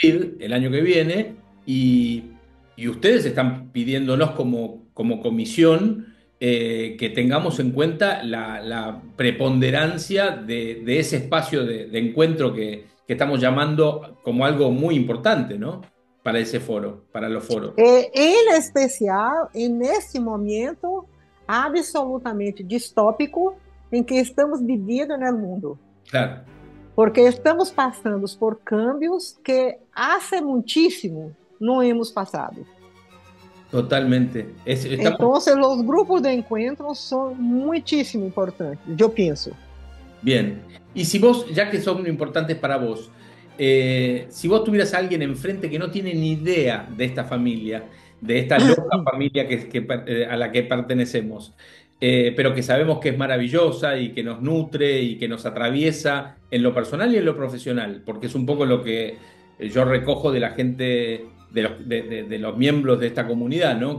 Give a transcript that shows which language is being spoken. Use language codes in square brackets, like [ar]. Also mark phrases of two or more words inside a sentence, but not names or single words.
[es] Madrid el año que viene, y ustedes están pidiéndonos como comisión que tengamos en cuenta la preponderancia de ese espacio de encuentro que estamos llamando como algo muy importante, ¿no? Para ese foro, para los foros. [pt] Em especial, nesse momento absolutamente distópico em que estamos vivendo no mundo. [es] Claro. [pt] Porque estamos passando por [es] cambios que hace [pt] muitíssimo não hemos passado. [es] Totalmente. Estamos [pt] Então, os grupos de encontro são muitíssimo importantes, eu penso. [es] bien. Y si vos, ya que son importantes para vos, si vos tuvieras a alguien enfrente que no tiene ni idea de esta familia, de esta loca familia a la que pertenecemos, pero que sabemos que es maravillosa y que nos nutre y que nos atraviesa en lo personal y en lo profesional, porque es un poco lo que yo recojo de la gente, de los miembros de esta comunidad, ¿no?